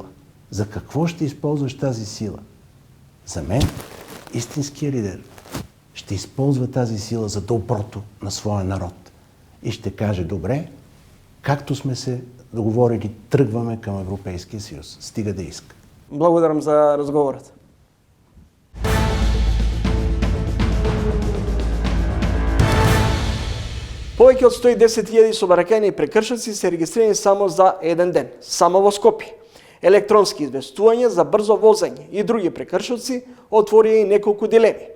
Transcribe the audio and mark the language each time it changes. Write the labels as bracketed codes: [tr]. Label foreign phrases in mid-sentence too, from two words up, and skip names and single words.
[bg] За какво ще използваш тази сила? За мен, истинският лидер ще използва тази сила за доброто на своя народ. И ще каже, добре, както сме се договорили, тръгваме към Европейския съюз. Стига да иска. [mk] Благодарам за разговорот. Повеќе од 110.000 сообраќајни прекршоци се регистрирани само за еден ден, само во Скопје. Електронски известувања за брзо возење и други прекршоци отворија и неколку дилеми.